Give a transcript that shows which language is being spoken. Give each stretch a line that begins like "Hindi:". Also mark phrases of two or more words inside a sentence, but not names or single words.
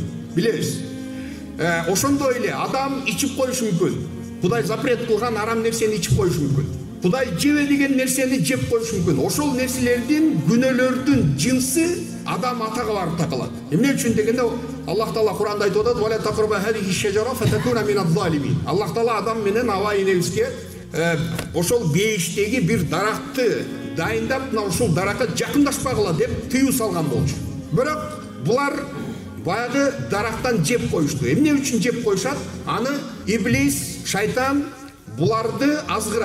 Kyrgyz: Билебиз. Ошондой эле адам ичип коюшу мүмкүн. Кудай запрет кылган арам нерсени ичип коюшу мүмкүн. Кудай жебе деген нерсени жеп коюшу мүмкүн. Ошол нерселердин, күнөөлөрдүн жынсы адам атага барып такалат. Эмне үчүн дегенде Аллах Таала Куранда айтып атат:
Arabic: "ولا تقربا هذه الشجرة فتكونا من الظالمين."
Kyrgyz: Аллах Таала адам менен аба энебизге ошол бейиштеги бир даракты дайындап, мына ушул даракка жакындашпагыла деп тыюу салган болчу. Бирок булар баягы дарактан жеп коюшту. Эмне үчүн жеп коюшат? Аны иблис, шайтан буларды азгырат.